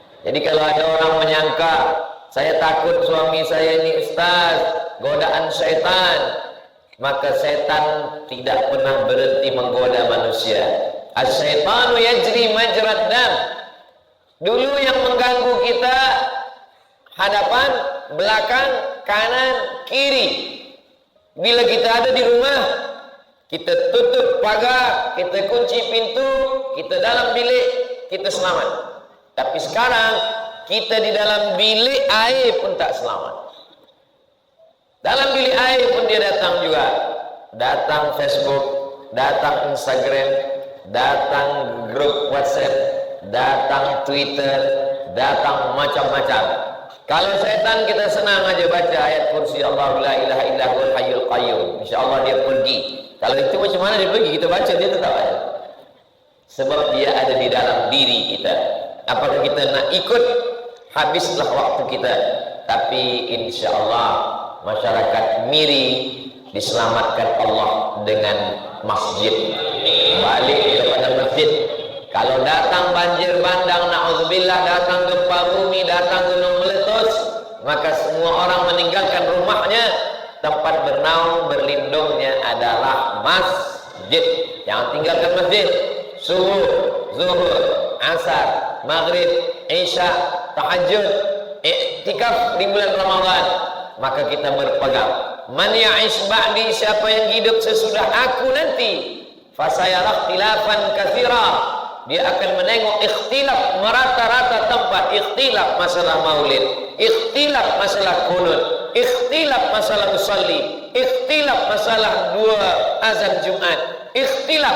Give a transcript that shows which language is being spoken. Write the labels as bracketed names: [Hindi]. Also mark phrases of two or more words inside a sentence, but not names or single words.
[Malay] Jadi kalau ada orang menyangka saya takut suami saya ini ustaz, godaan syaitan, maka setan tidak pernah berhenti menggoda manusia. [Arabic] الشيطان يجري مجرى الدم. [Malay] Dulu yang mengganggu kita hadapan, belakang, kanan, kiri. Bila kita ada di rumah, kita tutup pagar, kita kunci pintu, kita dalam bilik, kita selamat. Tapi sekarang kita di dalam bilik air pun tak selamat. Dalam bilik air pun dia datang juga. Datang Facebook, datang Instagram, datang grup WhatsApp, datang Twitter, datang macam-macam. Kalau setan kita senang aja baca ayat kursi [Arabic] الله لا إله إلا هو الحي القيوم. [Malay] Insyaallah dia pergi. Kalau itu macam mana dia pergi? Kita baca dia tetap ada. Sebab dia ada di dalam diri kita. Apakah kita nak ikut? Habislah waktu kita. Tapi insyaallah masyarakat Miri diselamatkan Allah dengan masjid. Balik kepada masjid. Kalau datang banjir bandang, na'udzubillah, datang gempa bumi, datang gunung meletus, maka semua orang meninggalkan rumahnya. Tempat bernaung berlindungnya adalah masjid. Jangan tinggalkan masjid. Subuh, zuhur, asar, maghrib, isya, tahajud, iktikaf di bulan Ramadan. Maka kita berpegang. [Arabic] من يعش بعدي, [Malay] siapa yang hidup sesudah aku nanti, [Arabic] فسيرى اختلافا كثيرا. [Malay] Dia akan menengok ikhtilaf merata-rata tempat. Ikhtilaf masalah maulid, ikhtilaf masalah kunut, ikhtilaf masalah usalli, ikhtilaf masalah dua azan Jumat, ikhtilaf.